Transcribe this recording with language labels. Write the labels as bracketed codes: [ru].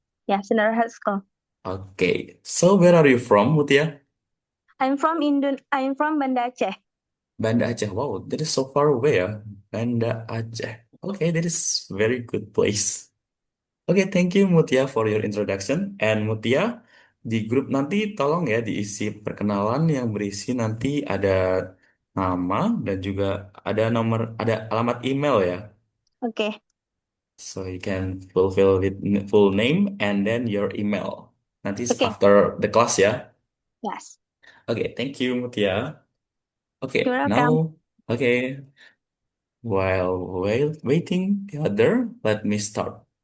[en] Yeah, senior high school. Okay. So where are you from, Mutia? I'm from Banda Aceh. Banda Aceh. Wow, that is so far away ya. Banda Aceh. Okay, that is very good place. Okay, thank you Mutia for your introduction. [id] And Mutia, di grup nanti tolong ya diisi perkenalan yang berisi nanti ada nama dan juga ada alamat email ya. [en] Okay. So you can fulfill with full name and then your email. [id] Nanti [en] Okay. after the class ya. Yes. Okay, thank you Mutia. You're Okay, welcome. now, okay, while waiting the other, let me start.